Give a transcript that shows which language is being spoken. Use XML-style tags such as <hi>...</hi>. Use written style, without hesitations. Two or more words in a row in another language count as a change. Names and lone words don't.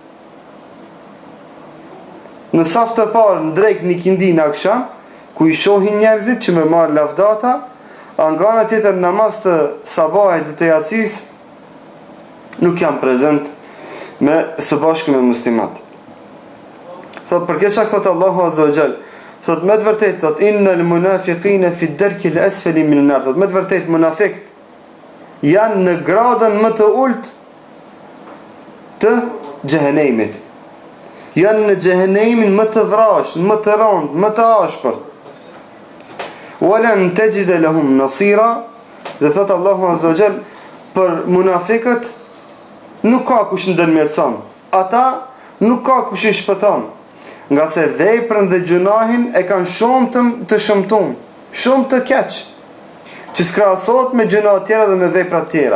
<sq>Në saf të parë në drejk një kindi në akşam, ku i shohin njerëzit që me marë lavdata, a nga ana tjetër namaz të sabahit dhe të yacis nuk janë prezent me së bashku me muslimat. Thot për këtë shak thot</sq> <ar>الله عز وجل,</ar> <sq>thot me të vërtet thot</sq> <ar>إن المنافقين في الدرك الأسفل من النار.</ar> <sq>Thot me të vërtet munafiqët janë në gradën më të ulët të xhehenemit. Janë në xhehenemin më të vrashë, më të rëndë, më të ashpërt.</sq> <ar>ولن تجد لهم نصيرا.</ar> <sq>Dhe thot</sq> <ar>الله عز وجل,</ar> <sq>për munafiqët nuk ka kush ndërmjetëson. Ata nuk ka kush i shpëton. Nga se veprën dhe gjunahin e kanë shumë të shëmtuar, shumë të keq, që s'krahasohet me gjuna tjera dhe me vepra tjera.</sq>